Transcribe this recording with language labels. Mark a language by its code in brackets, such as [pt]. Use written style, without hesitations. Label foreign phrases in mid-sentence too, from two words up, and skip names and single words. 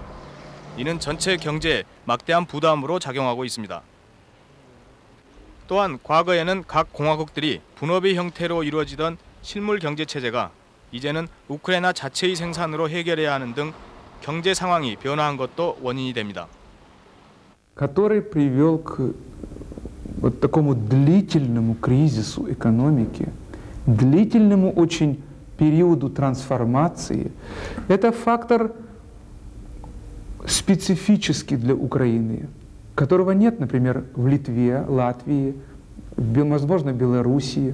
[ko] 이는 전체 경제에 막대한 부담으로 작용하고 있습니다. 또한 과거에는 각 공화국들이 분업의 형태로 이루어지던 실물 경제 체제가 이제는 우크라이나 자체의 생산으로 해결해야 하는 등 경제 상황이 변화한 것도 원인이 됩니다. [ru] который привел к вот такому длительному кризису экономики, длительному очень периоду трансформации. Это фактор специфический для Украины, которого нет, например, в Литве, Латвии, возможно, Белоруссии.